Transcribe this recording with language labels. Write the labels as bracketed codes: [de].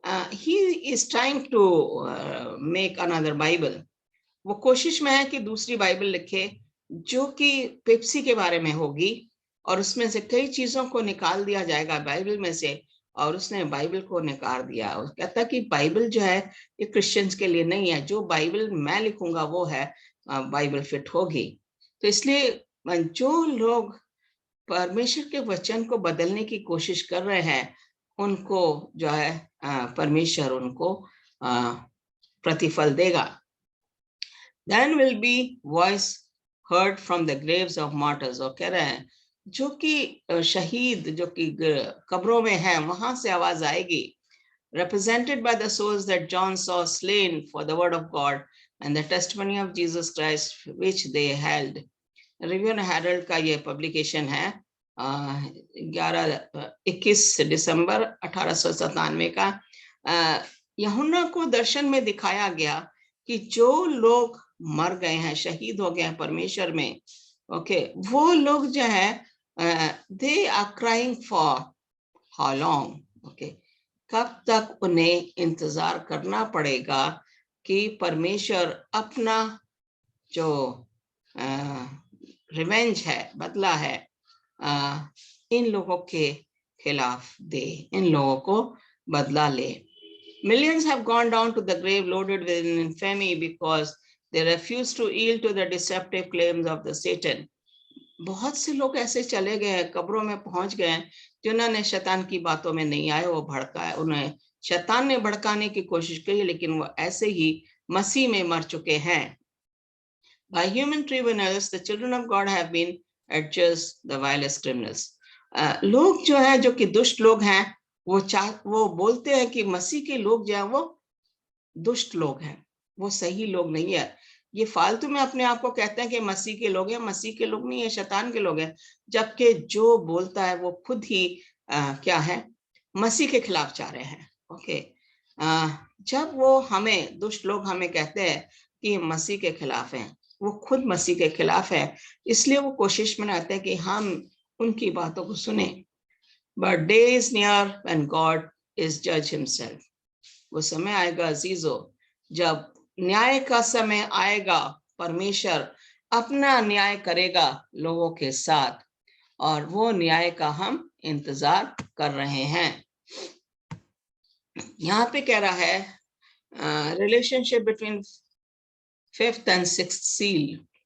[en] He is trying to make another Bible. [hi] वो कोशिश में है कि दूसरी बाइबल लिखे जो कि पेप्सी के बारे में होगी, और उसमें से कई चीजों को निकाल दिया जाएगा बाइबल में से, और उसने बाइबल को नकार दिया। वो कहता कि बाइबल जो है ये क्रिश्चियंस के लिए नहीं है, जो बाइबल मैं लिखूंगा वो है बाइबल फिट होगी। तो इसलिए जो लोग परमेश्वर के वचन को बदलने की कोशिश कर रहे हैं उनको जो है परमेश्वर उनको प्रतिफल देगा। [en] Then will be voice heard from the graves of martyrs। [hi] और कह रहे हैं जो कि शहीद जो कि कब्रों में हैं वहां से आवाज आएगी। [en] Represented by the souls that John saw slain for the word of God and the testimony of Jesus Christ which they held। [hi] Review and Herald का ये पब्लिकेशन है 21 दिसंबर 1897 का। यूहन्ना को दर्शन में दिखाया गया कि जो लोग मर गए हैं, शहीद हो गए हैं परमेश्वर में, ओके, वो लोग जो है [en] they are crying for how long, [hi] okay, कब तक उन्हें इंतजार करना पड़ेगा कि परमेश्वर अपना जो रिवेंज है, बदला है, इन लोगों के खिलाफ दे, इन लोगों को बदला ले। [en] Millions have gone down to the grave loaded with infamy because they refuse to yield to the deceptive claims of the Satan। [hi] बहुत से लोग ऐसे चले गए हैं, कब्रों में पहुंच गए हैं, जिन्होंने शैतान की बातों में नहीं आए, वो भड़काए, उन्हें शैतान ने भड़काने की कोशिश की, लेकिन वो ऐसे ही मसीह में मर चुके हैं। [en] By human tribunals, the children of God have been adjudged the vilest criminals। [hi] लोग जो है, जो कि दुष्ट लोग हैं, वो बोलते हैं कि मसीह के लोग जो है वो दुष्ट लोग हैं, वो सही लोग नहीं है। ये फालतू में अपने आप को कहते हैं कि मसीह के लोग हैं, मसीह के लोग नहीं है, शैतान के लोग हैं, जबकि जो बोलता है वो खुद ही क्या है, मसीह के खिलाफ जा रहे हैं। ओके, जब वो हमें, दुष्ट लोग हमें कहते हैं कि मसीह के खिलाफ हैं, वो खुद मसीह के खिलाफ है, इसलिए वो कोशिश में रहते हैं कि हम उनकी बातों को सुने। [en] But day is near when God is judge himself। [hi] वो समय आएगा अजीजों, जब न्याय का समय आएगा, परमेश्वर अपना न्याय करेगा लोगों के साथ, और वो न्याय का हम इंतजार कर रहे हैं। यहाँ पे कह रहा है [en] Relationship between 5th and 6th seal।